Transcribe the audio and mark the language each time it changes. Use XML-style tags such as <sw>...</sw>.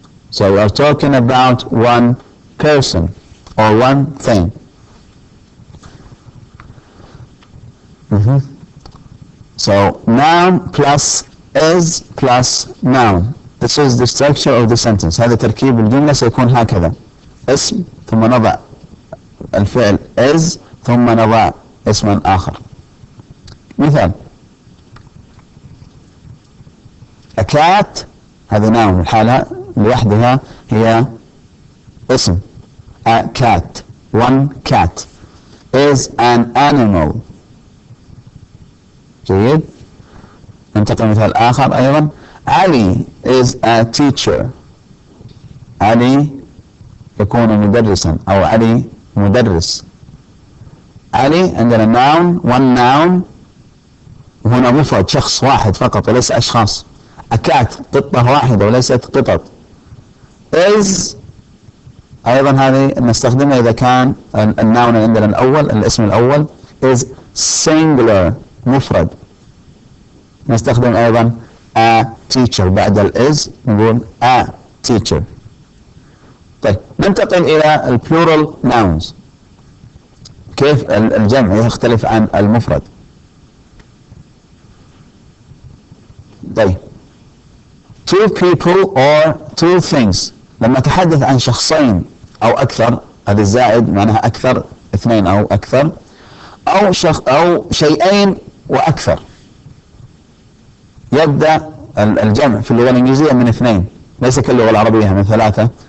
<en>So we are talking about one person or one thing. So noun plus is plus noun. This is the structure of the sentence.</en> <ar>هذا تركيب الجملة سيكون هكذا. اسم ثم نضع الفعل is ثم نضع اسما آخر. مثال</ar> <en>a cat</en> <ar>هذا noun الحالة لوحدها هي اسم.</ar> <en>A cat, one cat is an animal.</en> <ar>جيد. ننتقل مثال آخر أيضا.</ar> <en>علي is a teacher.</en> <ar>علي يكون مدرسا أو علي مدرس. علي عندنا</ar> <en>noun, one noun.</en> <ar>هنا مفرد شخص واحد فقط وليس أشخاص.</ar> <en>A cat</en> <ar>قطة واحدة وليست قطط. is أيضا هذه نستخدمها إذا كان الناون عندنا الأول الاسم الأول</ar> <en>is singular</en> <ar>مفرد. نستخدم أيضا</ar> <en>a teacher</en> <ar>بعد is نقول a teacher. طيب ننتقل إلى</ar> <en>plural nouns.</en> <ar>كيف الجمع يختلف عن المفرد. طيب</ar> <en>two people or two things،</en> <ar>لما أتحدث عن شخصين أو أكثر، هذا الزائد معناها أكثر، اثنين أو أكثر، أو شيئين وأكثر، يبدأ الجمع في اللغة الإنجليزية من اثنين، ليس كاللغة العربية من ثلاثة.</ar>